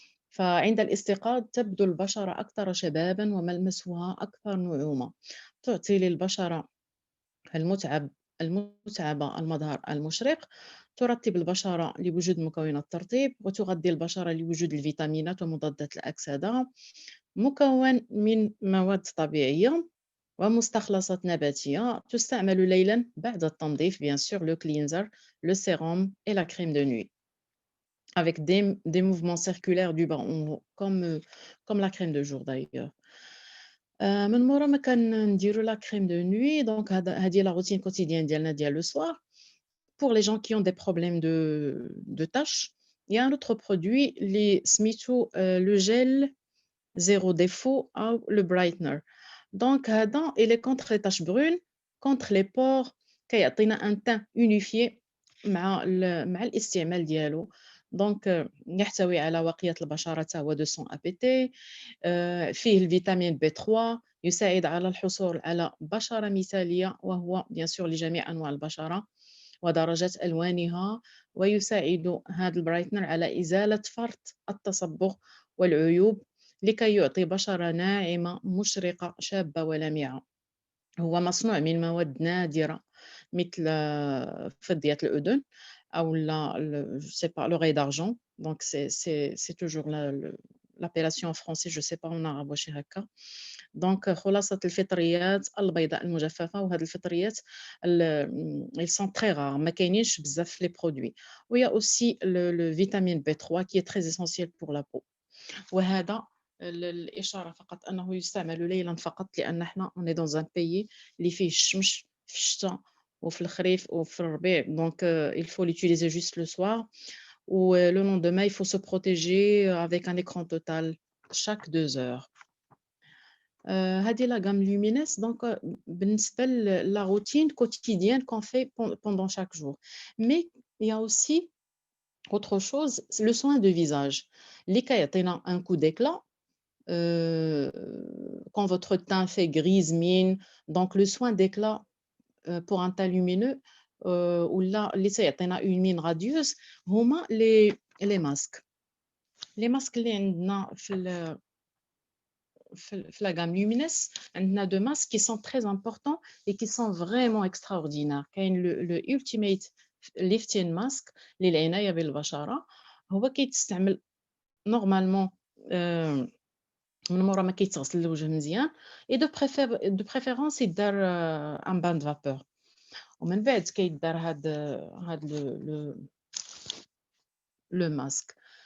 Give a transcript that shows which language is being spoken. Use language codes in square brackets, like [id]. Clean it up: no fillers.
[ar] فعند الاستيقاظ تبدو البشرة أكثر شبابًا وملمسها أكثر نعومة. تعطي للبشرة المتعبة المظهر المشرق، ترطب البشرة لوجود مكونات الترطيب، وتغذي البشرة لوجود الفيتامينات ومضادات الأكسدة. مكون من مواد طبيعية ومستخلصات نباتية، تستعمل ليلا بعد التنظيف [fr] bien sûr le cleanser, le sérum et la crème de nuit avec des mouvements circulaires du bas en haut comme la crème de jour d'ailleurs. [ar] من مورا ما كنديروا [fr] la crème de nuit donc هذه la routine quotidienne [ar] ديالنا ديال [fr] le soir. Pour les gens qui ont des problèmes de taches, il y a un autre produit [ar] اللي سميتو [fr] le gel zéro défaut أو le brightener. Donc هذا il est contre les taches brunes, contre les pores، كيعطينا un teint unifié [ar] مع الاستعمال ديالو. دونك يحتوي على وقية البشرة حتى هو 200 APT. فيه الفيتامين B3 يساعد على الحصول على بشرة مثالية، وهو [fr] bien sûr [ar] لجميع أنواع البشرة ودرجات ألوانها، ويساعد هذا البرايتنر على إزالة فرط التصبغ والعيوب لكي يعطي بشرة ناعمة مشرقة شابة ولامعة. هو مصنوع من مواد نادرة مثل فضية الأذن أو [fr] je sais pas l'oreille d'argent. Donc c'est toujours l'appellation en français je sais pas en arabe [ar] واش هكا. دونك خلاصة الفطريات البيضاء المجففة، وهاد الفطريات [fr] ils sont très rares، [ar] ما كاينينش بزاف في [fr] les produits. وهي aussi le vitamine B3 qui est très essentiel pour la peau. [ar] وهذا الإشارة فقط أنه يستعمل ليلًا فقط، لأن إحنا [fr] on est dans un pays [ar] اللي فيه الشمس في الشتا وفي الخريف وفي الربيع، [fr] donc il faut l'utiliser juste le soir ou le lendemain il faut se protéger avec un écran total chaque 2 heures. هذه la gamme lumineuse donc بالنسبة la routine quotidienne qu'on fait pendant chaque jour. Mais il y a aussi autre chose, c'est le soin de visage [ar] اللي كيعطينا [fr] un coup d'éclat euh, quand votre teint fait grise mine. Donc le soin d'éclat pour un teint lumineux ou là [ar] اللي تيعطينا [fr] une mine radieuse هما les masques. Les masques [ar] اللي عندنا في [fr] la gamme lumineuse عندنا deux masques qui sont très importants et qui sont vraiment extraordinaires. [ar] كاين le ultimate lifting mask للعناية بالبشرة، هو كيتستعمل نورمالمون من مورا ما كيتغسل الوجه مزيان [fr] et de préférence [ar] يدار [fr] un bain de vapeur. [ar] ومن بعد كيدار هاد le masque.